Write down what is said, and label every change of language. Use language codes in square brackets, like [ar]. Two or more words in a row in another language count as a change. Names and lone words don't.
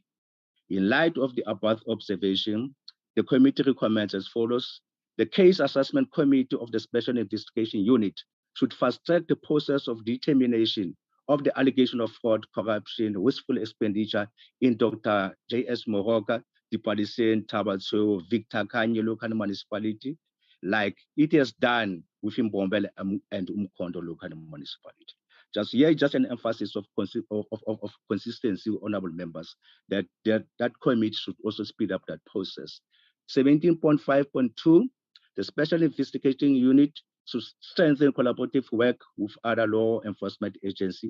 [en] In light of the above observation, the committee recommends as follows. The Case Assessment Committee of the Special Investigation Unit should fast-track the process of determination of the allegation of fraud, corruption, wasteful expenditure in Dr. J.S. Moroka, Dipalisen, Tabatso, Victor Kanye local municipality, like it has done within Mbombela and Umkhondo local municipality. Just an emphasis of consistency, honorable members, that committee should also speed up that process. 17.5.2, the Special Investigating Unit should strengthen collaborative work with other law enforcement agencies.